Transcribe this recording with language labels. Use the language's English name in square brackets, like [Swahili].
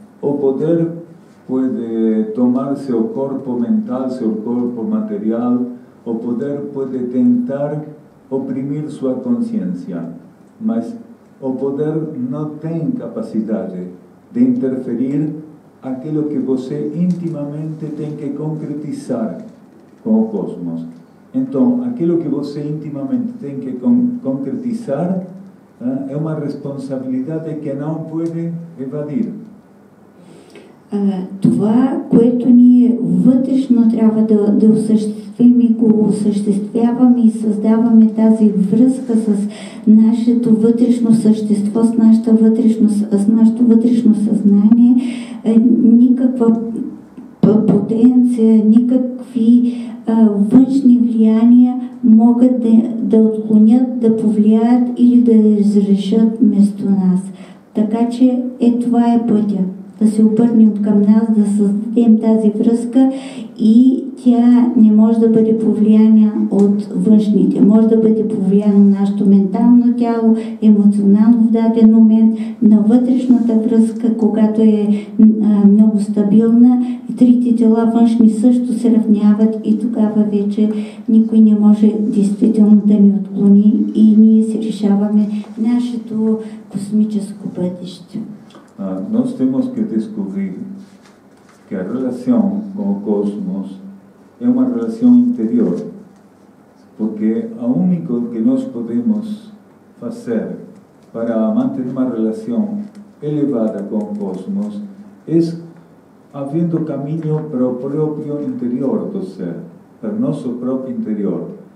[Portuguese] O poder pode tomar seu corpo mental, seu corpo material, o poder pode tentar oprimir sua consciência, mas o poder não tem capacidade de interferir aquilo que você intimamente tem que concretizar com o cosmos. Então, aquilo que você intimamente tem que concretizar é uma responsabilidade que não pode evadir. [Bulgarian] Това, което ние вътрешно трябва да осъществим, осъществим и го осъществяваме и създаваме тази връзка с нашето вътрешно същество, с нашето вътрешно съзнание, никаква потенция, никакви външни влияния могат да отклонят, да повлияят или да разрешат вместо нас. Така че това е пътя. Да се обърнем към нас, да създадем тази връзка и тя не може да бъде повлияна от външните. Може да бъде повлияно нашето ментално тяло, емоционално в даден момент, на вътрешната връзка, когато е много стабилна. И трите тела външни също се равняват и тогава вече никой не може действително да ни отклони и ние си решаваме нашето космическо бъдеще. [Portuguese] Nós temos que descobrir que a relação com o cosmos é uma relação interior, porque a única que nós podemos fazer para manter uma relação elevada com o cosmos é havendo caminho para o próprio interior do ser, para o nosso próprio interior.